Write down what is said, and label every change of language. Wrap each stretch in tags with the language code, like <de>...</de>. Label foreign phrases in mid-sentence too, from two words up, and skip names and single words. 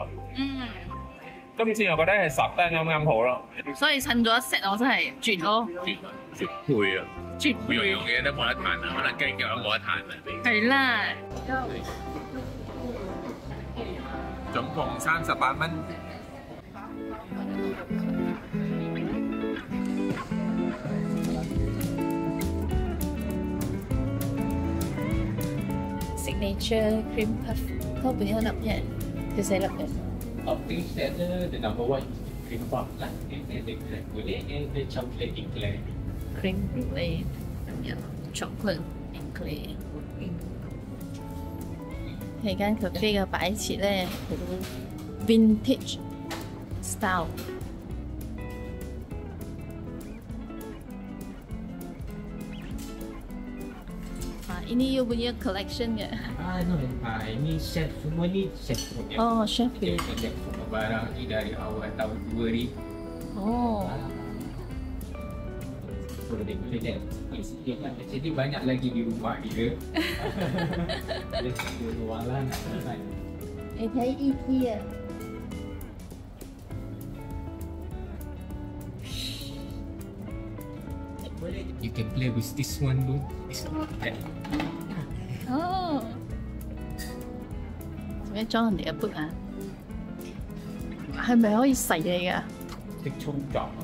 <yue>今次我覺得係烚得啱啱好咯。所以趁咗一 set 我真係絕咯。絕配啊！絕配樣嘢都冇得彈啊，可能雞腳都冇得彈啊。係啦。總共38蚊。</yue> <en>Signature cream puff，</en> <ms>kau punya nak punya? Ke saya nak punya?</ms> <en>Topping set the number one cream puff lah. Boleh the chocolate eclair. Cream eclair, chocolate eclair。</en> <yue>係間 cafe 嘅擺設咧，好</yue> <en>vintage style。</en> <ms>Ini you punya collection ke? No, ini chef semua ni chef punya. Oh, chef punya. Chef semua barang ni dari awal tahun 2000. Oh. Boleh lihat. Jadi banyak lagi di rumah dia. Dia jualan.</ms> <yue>你睇 E.T. 啊！</yue> <en>You can play with this one too. This one.</en> <yue>哦，做咩裝人哋嘅杯啊？係咪可以洗嚟㗎？識沖撞。</yue>